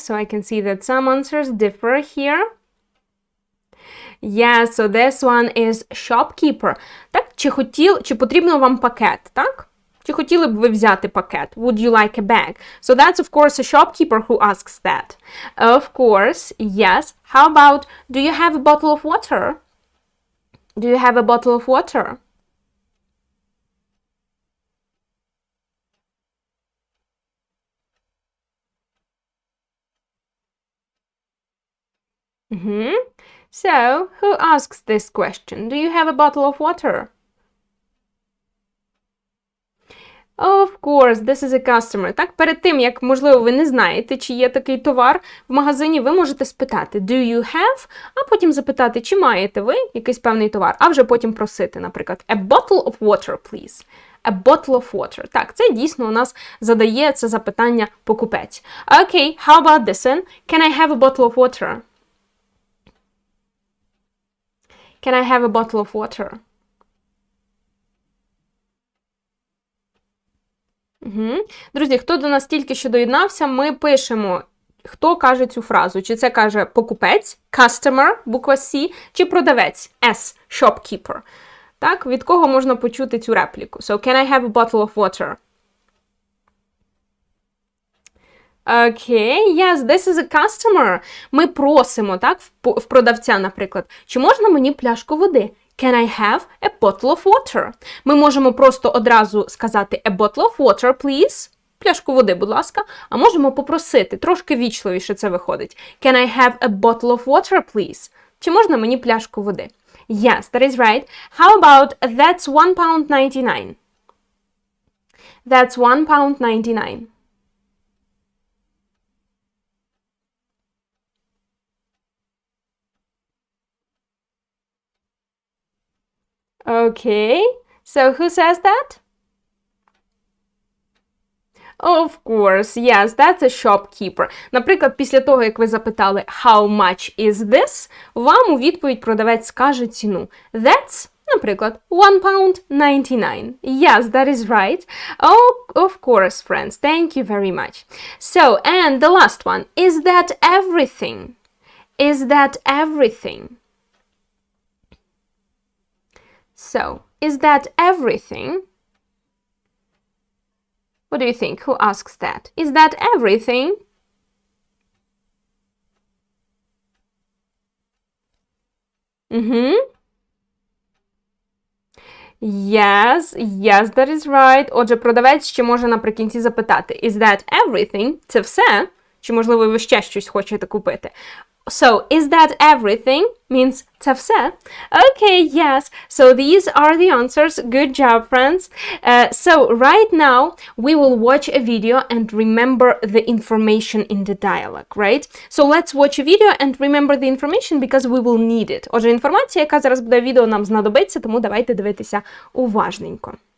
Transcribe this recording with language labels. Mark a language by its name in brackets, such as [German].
[English] So I can see that some answers differ here. Yeah, so this one is shopkeeper. [Ukrainian] Так, чи потрібно вам пакет, так? Чи хотіли б ви взяти пакет? [English] Would you like a bag? So that's, of course, a shopkeeper who asks that. Of course, yes. How about, do you have a bottle of water? Do you have a bottle of water? So, who asks this question? Do you have a bottle of water? Of course, this is a customer. [Ukrainian] Так, перед тим, як, можливо, ви не знаєте, чи є такий товар в магазині, ви можете спитати [English] do you have, [Ukrainian] а потім запитати, чи маєте ви якийсь певний товар, а вже потім просити, наприклад, [English] a bottle of water, please. A bottle of water. [Ukrainian] Так, це дійсно у нас задає це запитання покупець. [English] Okay, how about this one? Can I have a bottle of water? Can I have a bottle of water? [Ukrainian] Друзі, хто до нас тільки що доєднався, ми пишемо, хто каже цю фразу. Чи це каже покупець, customer, буква C, чи продавець, S, shopkeeper. Так, від кого можна почути цю репліку? [English] So, can I have a bottle of water? Okay, yes, this is a customer. [Ukrainian] Ми просимо, так, в продавця, наприклад, чи можна мені пляшку води? [English] Can I have a bottle of water? [Ukrainian] Ми можемо просто одразу сказати [English] a bottle of water, please. [Ukrainian] Пляшку води, будь ласка. А можемо попросити, трошки вічливіше це виходить. [English] Can I have a bottle of water, please? [Ukrainian] Чи можна мені пляшку води? [English] Yes, that is right. How about that's £1.99? That's £1.99. Okay, so who says that? Of course, yes, that's a shopkeeper. [Ukrainian] Наприклад, після того, як ви запитали [English] how much is this, [Ukrainian] вам у відповідь продавець скаже ціну. [English] That's, [Ukrainian] наприклад, [English] £1.99. Yes, that is right. Oh, of course, friends. Thank you very much. So, and the last one. Is that everything? Is that everything? So, is that everything? What do you think? Who asks that? Is that everything? Yes, yes, that is right. [Ukrainian] Отже, продавець ще може наприкінці запитати, [English] is that everything? [Ukrainian] Це все? Чи, можливо, ви ще щось хочете купити? [English] So, is that everything? Means [Ukrainian] це все. [English] Okay, yes. So, these are the answers. Good job, friends. So, right now, we will watch a video and remember the information in the dialogue, right? So, let's watch a video and remember the information because we will need it. [Ukrainian] Отже, інформація, яка зараз буде в відео, нам знадобиться, тому давайте дивитися уважненько.